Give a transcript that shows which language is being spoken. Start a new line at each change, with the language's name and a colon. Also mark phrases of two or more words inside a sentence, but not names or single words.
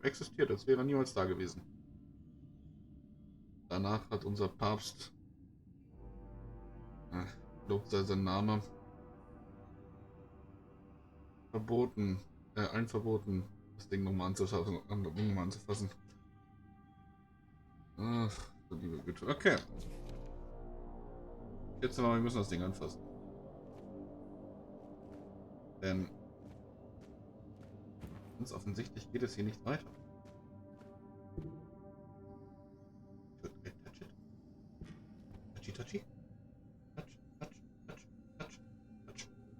German: Existiert, als wäre er niemals da gewesen. Danach hat unser Papst, lobt sei sein Name, allen verboten, das Ding nochmal anzufassen. Ach, du liebe Güte. Okay. Jetzt aber, wir müssen das Ding anfassen. Denn ganz offensichtlich geht es hier nicht weiter.
English: Touch it. Touchy, touchy. Touch, touch, touch, touch, touch.